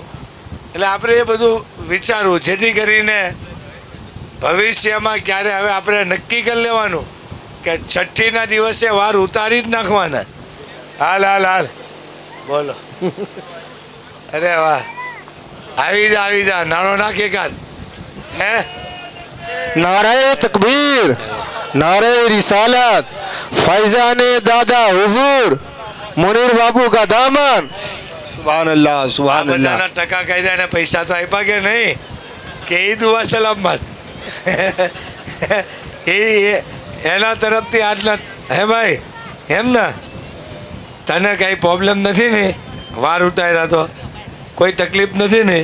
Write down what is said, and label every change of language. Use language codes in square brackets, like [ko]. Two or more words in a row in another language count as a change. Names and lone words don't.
[gu] એટલે આપણે એ બધું વિચારવું, જેથી કરીને ભવિષ્યમાં ક્યારે હવે આપણે નક્કી કરી લેવાનું કે છઠ્ઠીના દિવસે વાર ઉતારી જ નાખવાના. હાલ બોલો. અરે વાહ, આવી જા નાનો નાખે કાન. હે [ur] نعرۂ تکبیر، نعرۂ رسالت, فیضانِ دادا حضور، منیر بابو کا دامن. [ar] سبحان الله سبحان الله. [gu] બધાના ટકા કાયદા અને પૈસા તો આપ્યા કે નહીં? કે એ દુઆ સલામત. એના તરફથી આજના. હે ભાઈ, એમ ને તને કઈ પ્રોબ્લેમ નથી ને? વાર ઉતાર્યા તો કોઈ તકલીફ નથી ને?